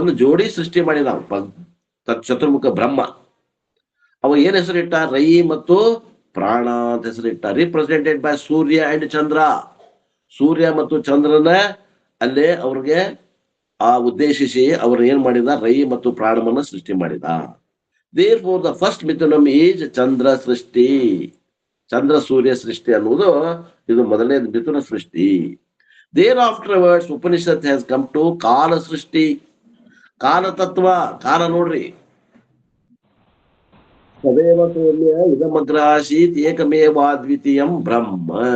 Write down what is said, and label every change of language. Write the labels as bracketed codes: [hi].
[kn] ಒಂದು ಜೋಡಿ ಸೃಷ್ಟಿ ಮಾಡಿ ನಾವು ಚತುರ್ಮುಖ ಬ್ರಹ್ಮ. ಅವ ಏನ್ ಹೆಸರಿಟ್ಟ? ರೈ ಮತ್ತು ಪ್ರಾಣ ಅಂತ ಹೆಸರಿಟ್ಟ. [en] Represented by Surya and Chandra. [kn] ಸೂರ್ಯ ಮತ್ತು ಚಂದ್ರನ ಅಲ್ಲೇ ಅವ್ರಿಗೆ ಉದ್ದೇಶಿಸಿ ಅವ್ರು ಏನ್ ಮಾಡಿದ? ರೈ ಮತ್ತು ಪ್ರಾಣವನ್ನ ಸೃಷ್ಟಿ ಮಾಡಿದ. [en] Therefore, the first Mithunam is Chandra ಸೃಷ್ಟಿ. [kn] ಚಂದ್ರ ಸೂರ್ಯ ಸೃಷ್ಟಿ ಅನ್ನುವುದು ಇದು ಮೊದಲನೇ ಮಿಥುನ ಸೃಷ್ಟಿ. [en] There afterwards Upanishad has come to ಕಾಲ ಸೃಷ್ಟಿ. [kn] ಕಾಲ ತತ್ವ, ಕಾಲ ನೋಡ್ರಿ. [sa] ಸದೇವ ಸೌಮ್ಯ ಇದಮಗ್ರ ಆಸೀತ್ ಏಕಮೇವಾದ್ವಿತೀಯಂ ಬ್ರಹ್ಮ.